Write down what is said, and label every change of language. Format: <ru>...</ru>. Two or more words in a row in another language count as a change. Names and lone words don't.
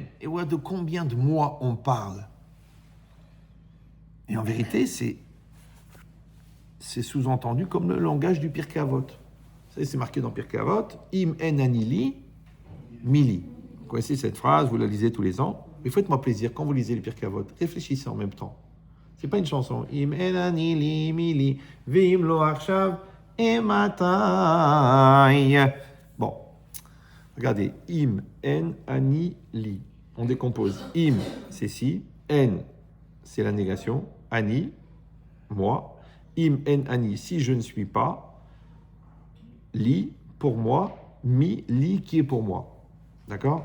<fr>Et ouais, de combien de moi on parle? Et en vérité, c'est sous-entendu comme le langage du Pirkei Avot. Vous savez, c'est marqué dans Pirkei Avot,</fr> <he>אם אין אני לי מי לי.</he> <fr>Vous connaissez cette phrase, vous la lisez tous les ans. Mais faites-moi plaisir, quand vous lisez le Pirkei Avot, réfléchissez en même temps. C'est pas une chanson.</fr> <he>אם אין אני לי מי לי ואם לא עכשיו אימתי.</he> <fr>Bon. Regardez,</fr> <he>אם אין אני לי.</he> <fr>On décompose. Im, c'est si. En, c'est la négation. Ani, moi.</fr> <he>אם אין אני,</he> <fr>si je ne suis pas. Li, pour moi.</fr> <he>מי לי,</he> <fr>qui est pour moi. D'accord?</fr>